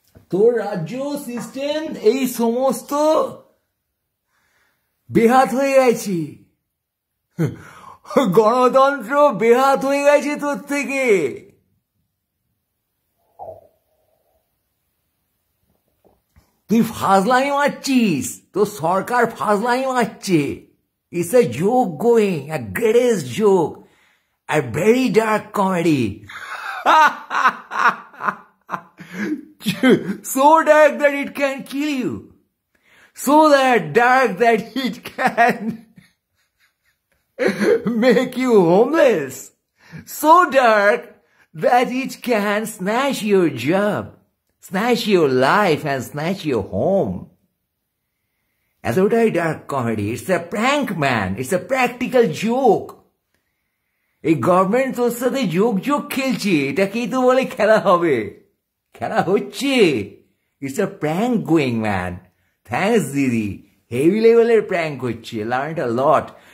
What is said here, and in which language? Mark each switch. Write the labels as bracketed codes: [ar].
[bn] তোর রাজ্য সিস্টেম এই সমস্ত বেহাত হয়ে গেছে, গণতন্ত্র বেহাত হয়ে গেছে তোর থেকে। তুই ফাজলামি মারছিস, তোর সরকার ফাজলামি মারছে। [en] It's a joke going, a greatest joke, a very dark comedy. So dark that it can kill you. So dark that it can make you homeless. So dark that it can snatch your job, snatch your life and snatch your home. [bn] এতটাই dark comedy. [en] It's a prank man, it's a practical joke. [bn] এই government তোর সাথে যোগ খেলছে, এটাকেই তো বলে খেলা হবে, খেলা হচ্ছে। [en] It's a prank going man. Thanks দিদি, [bn] হেভি লেভেলের প্র্যাঙ্ক হচ্ছে, [en] Learn a lot.